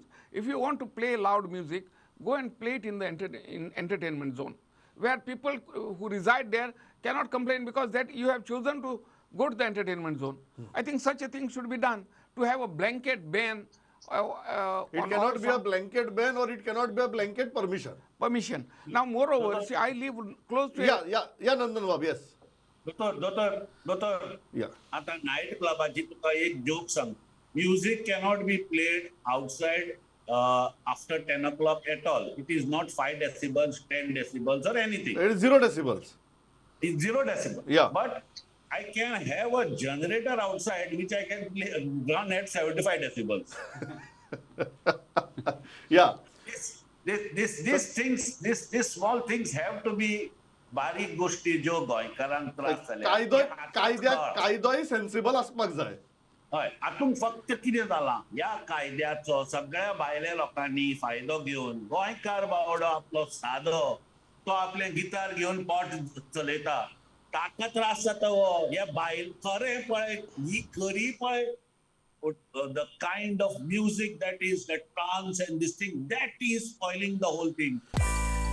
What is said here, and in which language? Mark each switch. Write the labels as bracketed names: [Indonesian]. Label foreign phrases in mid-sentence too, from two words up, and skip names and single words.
[English] If you want to play loud music, go and play it in the entertainment zone, where people who reside there cannot complain, because that you have chosen to go to the entertainment zone. I think such a thing should be done. To have a blanket ban It cannot be a blanket ban, or it cannot be a blanket permission. Now, moreover, see, I live close to [Konkani] या नंदन बाब, yes. दोतर [English] Yeah. [Konkani] आता नाईट क्लबाची तुका एक जोक सांग. [English] Music cannot be played outside after 10 o'clock at all. It is not 5 decibels, 10 decibels or anything. It is 0 decibels. It's 0 decibel. Yeah. But I can have a generator outside which I can run at 75 decibels. Yeah. These small things have to be [Konkani] बारीक गोष्टी ज्यो गोंयकारांक त्रास जाल्या. कायदोय सेन्सिबल आसपाक जाय. हय, हातूंत फक्त कितें जालां, ह्या कायद्याचो सगळ्या भायल्या लोकांनी फायदो घेवन गोंयकार बावडो आपलो सादो, तो आपले गिटार घेवन पोट चलयता, ताका त्रास जाता. हो ह्या भायल खरें पळय, ही खरी पळय, [English] the kind of music that is that trance and this thing, that is spoiling the whole thing.